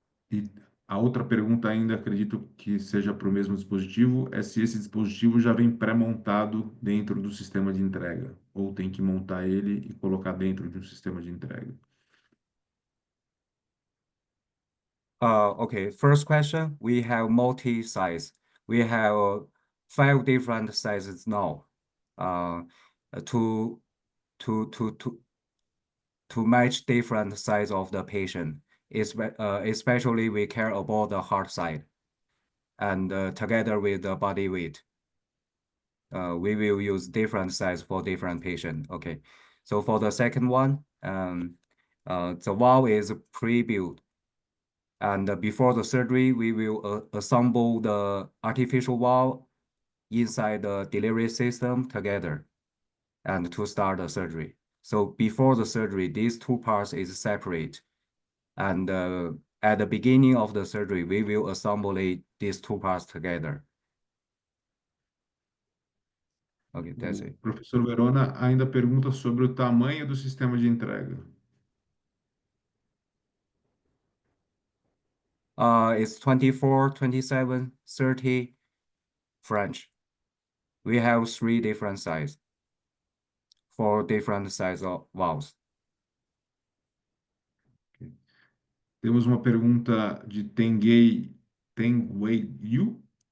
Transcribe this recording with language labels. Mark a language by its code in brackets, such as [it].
[pt] E a outra pergunta ainda, acredito que seja para o mesmo dispositivo, é se esse dispositivo já vem pré-montado dentro do sistema de entrega, ou tem que montar ele e colocar dentro de um sistema de entrega. [en] Okay, first question, we have multi-size. We have 5 different sizes now to match different size of the patient. Especially we care about the heart side and together with the body weight. We will use different size for different patient. Okay, so for the second one, the valve is pre-built. And before the surgery, we will assemble the artificial valve inside the delivery system together and to start the surgery. So before the surgery, these two parts is separate. And at the beginning of the surgery, we will assemble these two parts together. Okay, that's it. [pt] O professor Verona ainda pergunta sobre o tamanho do sistema de entrega. [en] It's 24, 27, 30 French. We have 3 different sizes for different size of valves. [pt] Temos uma pergunta de Tengwei Yu.